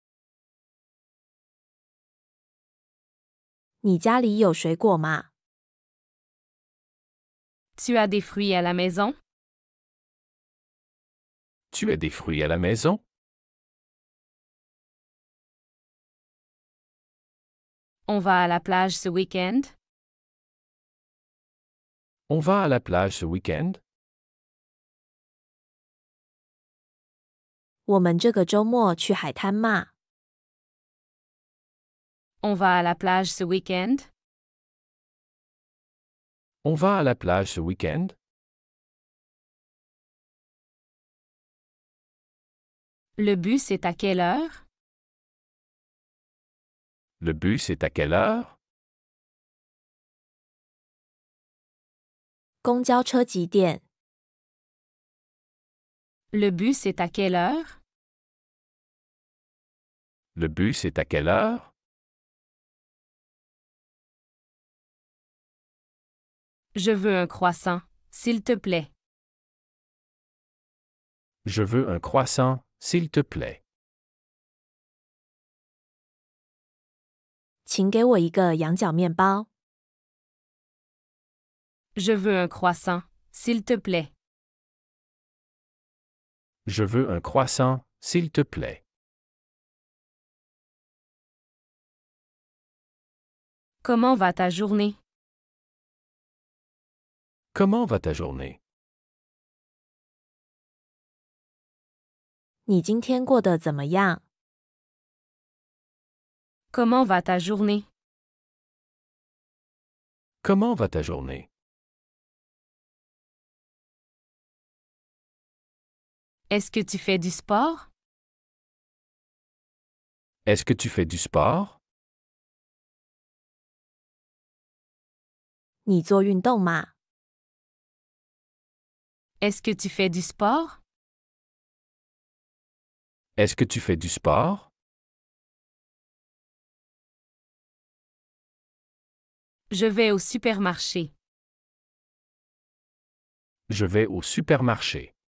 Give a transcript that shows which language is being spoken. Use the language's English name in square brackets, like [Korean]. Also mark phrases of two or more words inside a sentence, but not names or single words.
[Chinese] 你家里有水果吗？ [French] Tu as des fruits à la maison? Tu as des fruits à la maison? On va à la plage ce week-end? On va à la plage ce week-end? [Chinese] 我们这个周末去海滩吗？ [French] On va à la plage ce week-end? On va à la plage ce week-end? Le bus est à quelle heure? Le bus est à quelle heure? [Chinese] 公交车几点？ [French] Le bus est à quelle heure? Le bus est à quelle heure? Je veux un croissant, s'il te plaît. Je veux un croissant, s'il te plaît. [Chinese] 请给我一个羊角面包。 [French] Je veux un croissant, s'il te plaît. Je veux un croissant, s'il te plaît. Comment va ta journée? Comment va ta journée? [Chinese] 你今天过得怎么样？ [French] Comment va ta journée? Comment va ta journée? Est-ce que tu fais du sport? Est-ce que tu fais du sport? [Chinese] 你做运动吗？ [French] Est-ce que tu fais du sport? Est-ce que tu fais du sport? Je vais au supermarché. Je vais au supermarché.